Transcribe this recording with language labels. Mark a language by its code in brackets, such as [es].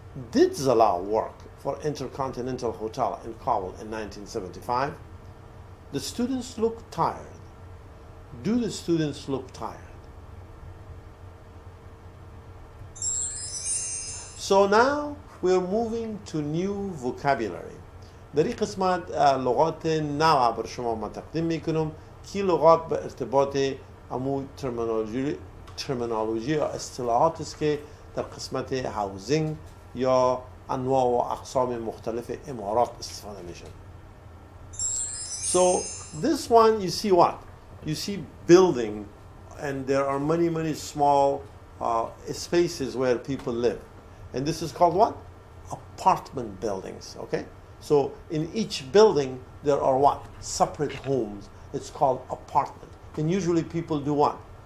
[en] Did Zalal work for Intercontinental Hotel in Kabul in 1975? The students look tired. Do the students look tired? So now we're moving to new vocabulary. [fa] در این قسمت لغات نو بر شما من تقدیم میکنم که لغات به ارتباط امو ترمینولوژی یا اصطلاحات است که در قسمت هاوزینگ یا انواع و اقسام مختلف امارات استفاده میشن. [en] So this one you see what? You see building and there are many small spaces where people live. And this is called what? Apartment buildings, okay? So in each building there are what? Separate homes. It's called apartment. And usually people do what?